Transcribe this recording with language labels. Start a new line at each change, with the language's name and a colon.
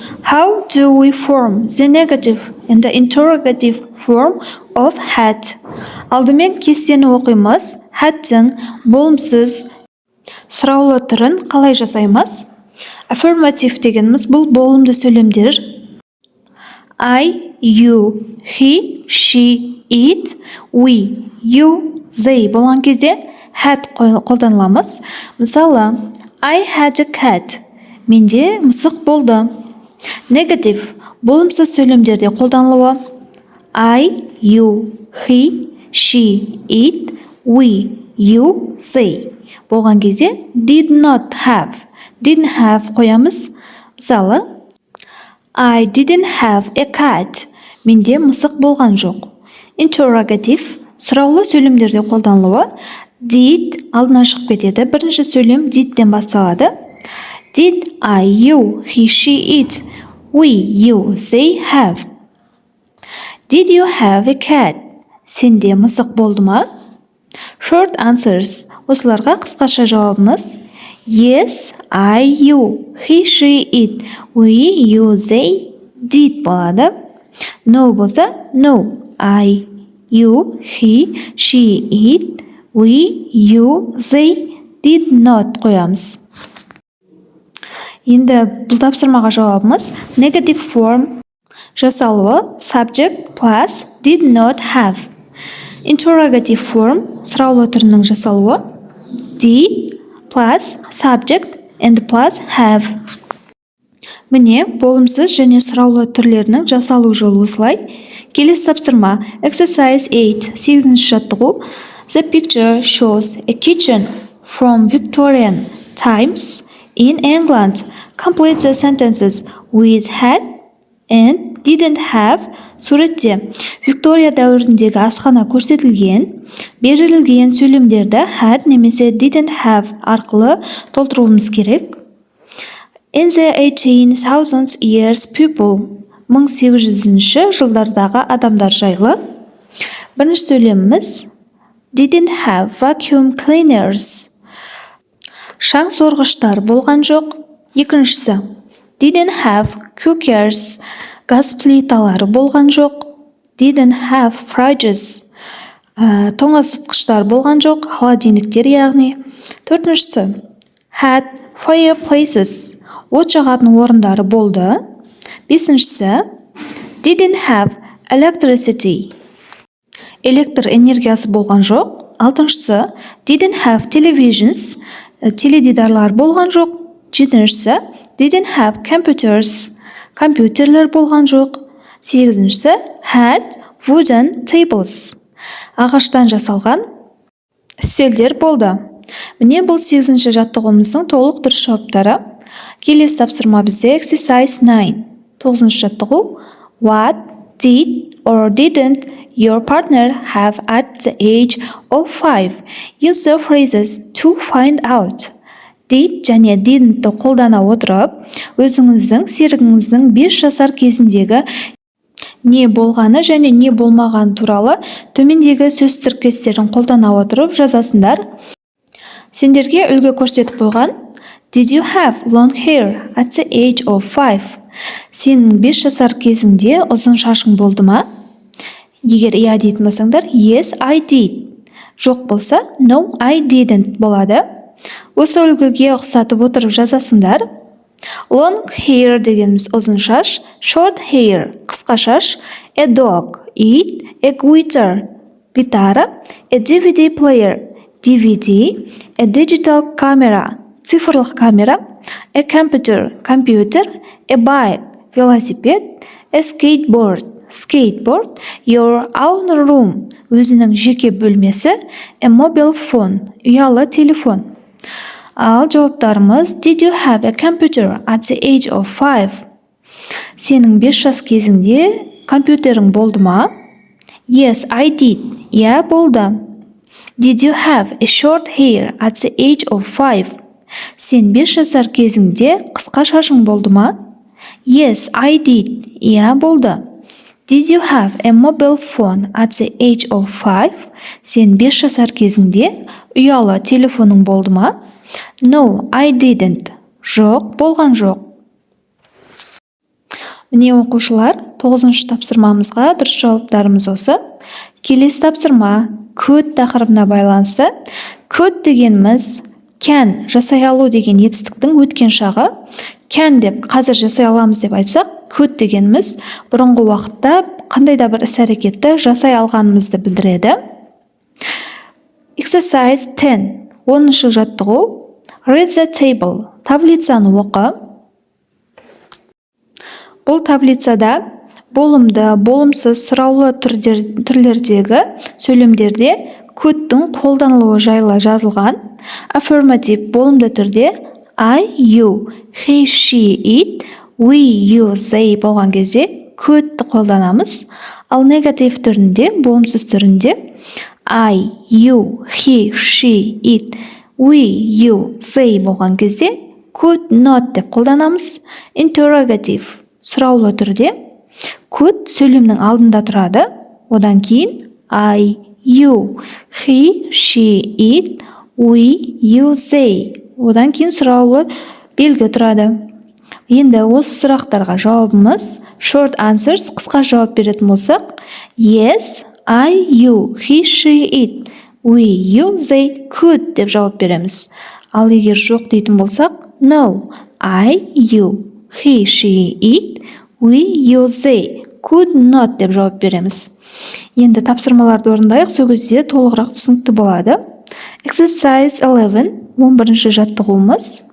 English: How do we form the negative and the interrogative form of had?
Kazakh: Алдымен кестені оқимыз. Had'тің болымсыз сұраулы түрін қалай жасаймыз? Affirmative дегеніміз бұл болымды сөйлемдер.
English: I, you, he, she, it, we, you, they
Kazakh: болған кезде
English: had
Kazakh: қолданыламыз. Мысалы,
English: I had a cat.
Kazakh: Менде мысық болды. Negative болымсыз сөйлемдерде қолданылуы.
English: I, you, he, she, it, we, you, they
Kazakh: болған кезде
English: did not have. Didn't have
Kazakh: қоямыз. Мысалы,
English: I didn't have a cat.
Kazakh: Менде мысық болған жоқ. Interrogative сұраулы сөйлемдерде қолданылуы. Did алдына шығып кетеді. Бірінші сөйлем did'тен басталады.
English: Did I, you, he, she, it, we, you, they have? Did you have a cat?
Kazakh: Сенде мысық болды ма?
English: Short answers.
Kazakh: Осыларға қысқаша жауабымыз.
English: Yes, I, you, he, she, it, we, you, they, did
Kazakh: болады.
English: No
Kazakh: болса,
English: no, I, you, he, she, it, we, you, they, did not
Kazakh: қоямыз. Енді бұл тапсырмаға жауабымыз
English: negative form
Kazakh: жасалуы
English: subject plus did not have. Interrogative form
Kazakh: сұраулы түрінің жасалуы
English: did plus subject and plus have.
Kazakh: Міне болымсыз және сұраулы түрлерінің жасалу жолы осылай. Келесі тапсырма
English: exercise 8
Kazakh: 8-ші жаттығу.
English: The picture shows a kitchen from Victorian times in England. Complete the sentences with had and didn't have.
Kazakh: Суретте Виктория дәуіріндегі асхана көрсетілген. Берілген сөйлемдерді had немесе didn't have арқылы толтыруымыз керек.
English: In the 18,000 years people.
Kazakh: 1800-ші жылдардағы адамдар жайлы. Бірінші сөйлеміміз
English: didn't have vacuum cleaners.
Kazakh: Шаң сорғыштар болған жоқ. Екіншісі
English: didn't have cookers.
Kazakh: Газ плиталары болған жоқ.
English: Didn't have fridges.
Kazakh: Тоңазытқыштар болған жоқ. Холодильниктер яғни. Төртіншісі
English: had fireplaces.
Kazakh: От жағатын орындары болды. Бесіншісі
English: didn't have electricity.
Kazakh: Электр энергиясы болған жоқ. Алтыншысы
English: didn't have televisions.
Kazakh: Теледидарлар болған жоқ. Жетіншісі
English: didn't have computers.
Kazakh: Компьютерлер болған жоқ. Сегізіншісі
English: had wooden tables.
Kazakh: Ағаштан жасалған үстелдер болды. Міне бұл 8-ші жаттығуымыздың толық дұрыс жауаптары. Келесі тапсырма бізде
English: exercise 9.
Kazakh: 9-ші жаттығу.
English: What did or didn't your partner have at the age of 5? Use the phrases to find out.
Kazakh: Did және didn't қолдана отырып, өзіңіздің серігіңіздің 5 жасар кезіндегі не болғаны және не болмаған туралы төмендегі сөз тіркестерін қолдана отырып жазасыңдар. Сендерге үлгі көрсетіп қойған.
English: Did you have long hair at the age of 5?
Kazakh: Сенің 5 жасар кезіңде ұзын шашың болды ма? Егер иә дейтін болсаңдар,
English: yes, I did.
Kazakh: Жоқ болса,
English: no, I didn't
Kazakh: болады. Осы үлгіге ұқсатып отырып жазасыңдар.
English: Long hair
Kazakh: дегеніміз ұзын шаш,
English: short hair
Kazakh: қысқа шаш,
English: a dog, it, a guitar гитара, a DVD player DVD, a digital camera
Kazakh: цифрлық камера,
English: a computer компьютер, a bike велосипед, a skateboard skateboard, your own room
Kazakh: өзінің жеке бөлмесі,
English: a mobile phone
Kazakh: ұялы телефон. Ал жауаптарымыз
English: did you have a computer at the age of 5?
Kazakh: Сенің 5 жас кезіңде компьютерің болды ма?
English: Yes, I did.
Kazakh: Иә, болды.
English: Did you have a short hair at the age of 5?
Kazakh: Сен 5 жасар кезіңде қысқа шашың болды ма?
English: Yes, I did.
Kazakh: Иә, болды.
English: Did you have a mobile phone at the age of 5?
Kazakh: Сен 5 жасар кезіңде ұялы телефоның болды ма?
English: No, I didn't.
Kazakh: Жоқ, болған жоқ. Міне оқушылар, 9-шы тапсырмамызға дұрыс жауаптарымыз осы. Келесі тапсырма could тақырыбына байланысты. Could дегеніміз can жасай алу деген етістіктің өткен шағы. Can деп қазір жасай аламыз деп айтсақ, could дегеніміз бұрынғы уақытта қандай да бір іс-әрекетті жасай алғанымызды білдіреді.
English: Exercise 10.
Kazakh: 10-шы жаттығу.
English: Read the table.
Kazakh: Таблицаны оқы. Бұл таблицада болымды, болымсыз, сұраулы түрлердегі сөйлемдерде could'тың қолданылуы жайлы жазылған.
English: Affirmative
Kazakh: болымды түрде
English: I, you, he, she, it, we, you, they
Kazakh: болған кезде could'ты қолданамыз. Ал негатив түрінде, болымсыз түрінде
English: I, you, he, she, it, we, you, they
Kazakh: болған кезде
English: could not
Kazakh: деп қолданамыз. Interrogative сұраулы түрде could сөйлемнің алдында тұрады. Одан кейін
English: I, you, he, she, it, we, you, they.
Kazakh: Одан кейін сұраулы белгі тұрады. Енді осы сұрақтарға жауабымыз
English: short answers,
Kazakh: қысқа жауап беретін болсақ,
English: yes, I, you, he, she, it, we, you, they could
Kazakh: деп жауап береміз. Ал егер жоқ дейтін болсақ,
English: no, I, you, he, she, it, we, you, they could not
Kazakh: деп жауап береміз. Енді тапсырмаларды орындайық, сол кезде толығырақ түсінікті болады.
English: Exercise 11,
Kazakh: 11-ші жаттығуымыз.